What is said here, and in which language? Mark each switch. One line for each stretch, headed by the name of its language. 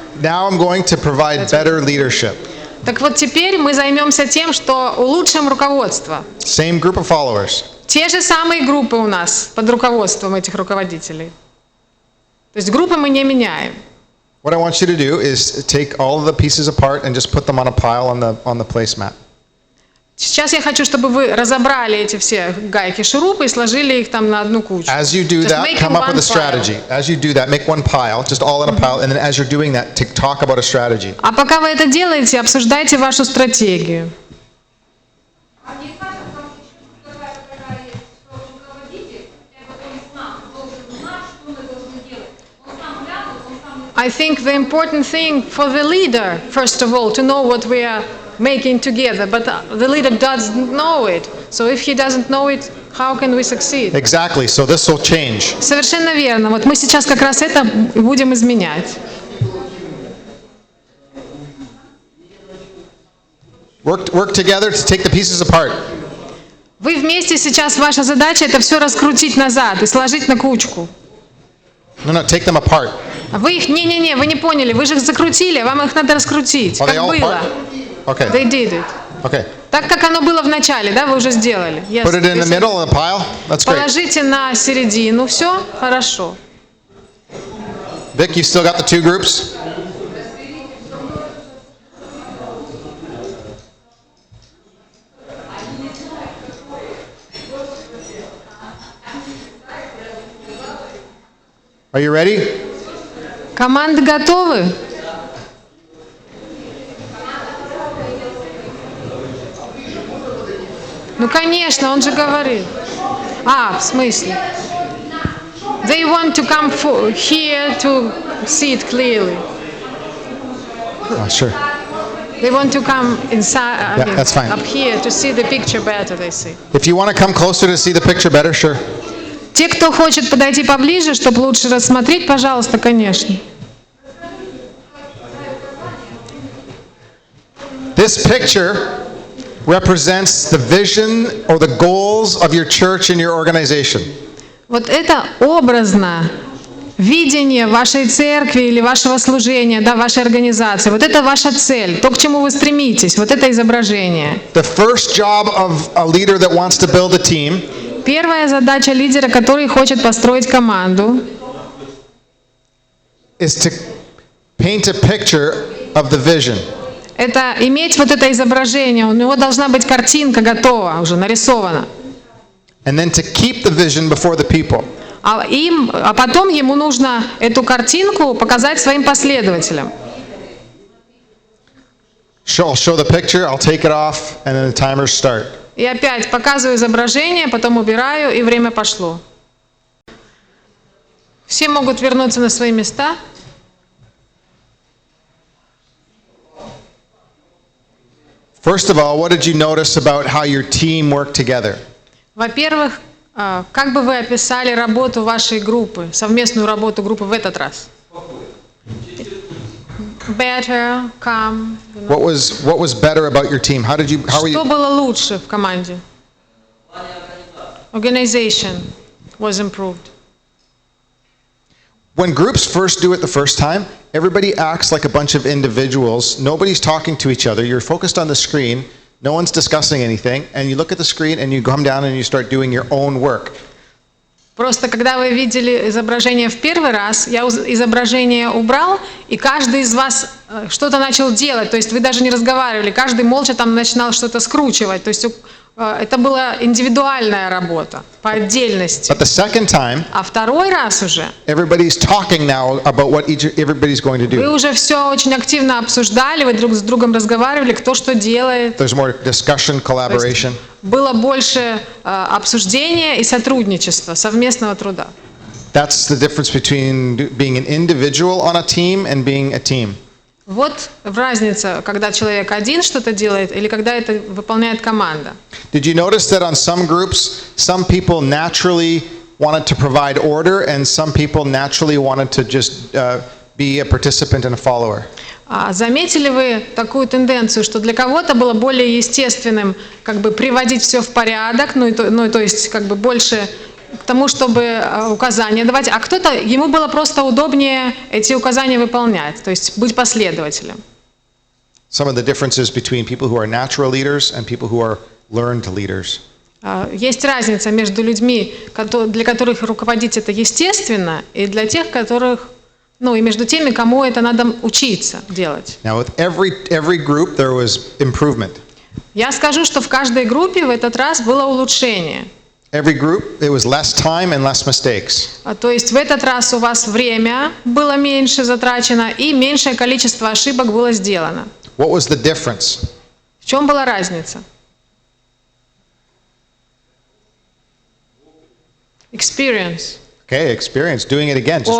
English: Now I'm going to provide better leadership.
Russian: Так вот теперь мы займемся тем, что улучшим руководство.
English: Same group of followers.
Russian: Те же самые группы у нас под руководством этих руководителей. То есть группы мы не меняем.
English: What I want you to do is take all of the pieces apart and just put them on a pile on the placemat.
Russian: Сейчас я хочу, чтобы вы разобрали эти все гайки, шурупы и сложили их там на одну кучу.
English: As you do that, come up with a strategy. As you do that, make one pile, just all in a pile, and then as you're doing that, talk about a strategy.
Russian: А пока вы это делаете, обсуждайте вашу стратегию. А не скажем, там еще такая есть, что руководитель, он сам должен знать, что мы должны делать. Он сам глянул, он сам...
English: I think the important thing for the leader, first of all, to know what we are making together, but the leader doesn't know it. So if he doesn't know it, how can we succeed? Exactly. So this will change.
Russian: Совершенно верно. Вот мы сейчас как раз это будем изменять.
English: Work together to take the pieces apart.
Russian: Вы вместе сейчас, ваша задача это все раскрутить назад и сложить на кучку.
English: No, take them apart.
Russian: Вы их, не, вы не поняли, вы же их закрутили, вам их надо раскрутить,
English: Are
Russian: как
English: they all
Russian: было.
English: apart? Okay. They did it. Okay.
Russian: Так, как оно было в начале, да, вы уже сделали.
English: Yes. Put it in the middle of the pile. That's great.
Russian: Положите на середину, все, хорошо.
English: Vic, you still got the 2 groups? Are you ready?
Russian: Команды готовы? Ну, конечно, он же говорит. В смысле?
English: They want to come here to see it clearly. Sure. They want to come inside, Yeah, that's fine. up here to see the picture better, they say. If you want to come closer to see the picture better, sure.
Russian: Те, кто хочет подойти поближе, чтобы лучше рассмотреть, пожалуйста, конечно.
English: This picture represents the vision or the goals of your church and your organization.
Russian: Вот это образно видение вашей церкви или вашего служения, да, вашей организации. Вот это ваша цель, то, к чему вы стремитесь, вот это изображение.
English: The first job of a leader that wants to build a team
Russian: Первая задача лидера, который хочет построить команду,
English: is to paint a picture of the vision.
Russian: это иметь вот это изображение. У него должна быть картинка готова, уже нарисована.
English: And then to keep the vision before the people.
Russian: А потом ему нужно эту картинку показать своим последователям.
English: I'll show the picture, I'll take it off, and then the timers start.
Russian: И опять показываю изображение, потом убираю, и время пошло. Все могут вернуться на свои места.
English: First of all, what did you notice about how your team worked together?
Russian: Во-первых, как бы вы описали работу вашей группы, совместную работу группы в этот раз?
English: Better, calm. What was better about your team? How were
Russian: Что
English: you?
Russian: было лучше в команде?
English: Organization was improved. When groups first do it the first time, everybody acts like a bunch of individuals. Nobody's talking to each other. You're focused on the screen. No one's discussing anything. And you look at the screen and you come down and you start doing your own work.
Russian: Просто когда вы видели изображение в первый раз, я изображение убрал, и каждый из вас что-то начал делать. То есть вы даже не разговаривали, каждый молча там начинал что-то скручивать. То есть это была индивидуальная работа по отдельности.
English: But the second time,
Russian: А второй раз уже
English: everybody's talking now about what everybody's going to
Russian: вы
English: do.
Russian: уже все очень активно обсуждали, вы друг с другом разговаривали, кто что делает.
English: There's more discussion, collaboration.
Russian: Было больше обсуждения и сотрудничества, совместного труда.
English: That's the difference between being an individual on a team and being a team.
Russian: Вот разница, когда человек один что-то делает или когда это выполняет команда.
English: Did you notice that on some groups, some people naturally wanted to provide order and some people naturally wanted to just be a participant and a follower?
Russian: Заметили вы такую тенденцию, что для кого-то было более естественным как бы приводить все в порядок, то есть как бы больше к тому, чтобы указания давать, а кто-то, ему было просто удобнее эти указания выполнять, то есть быть последователем.
English: Some of the differences between people who are natural leaders and people who are learned leaders.
Russian: Есть разница между людьми, для которых руководить это естественно, и для тех, которых, и между теми, кому это надо учиться делать.
English: Now, with every group, there was improvement.
Russian: Я скажу, что в каждой группе в этот раз было улучшение.
English: Every group, it was less time and less mistakes.
Russian: То есть в этот раз у вас время было меньше затрачено и меньшее количество ошибок было сделано.
English: What was the difference?
Russian: В чем была разница?
English: Experience. Okay, experience, doing it again, just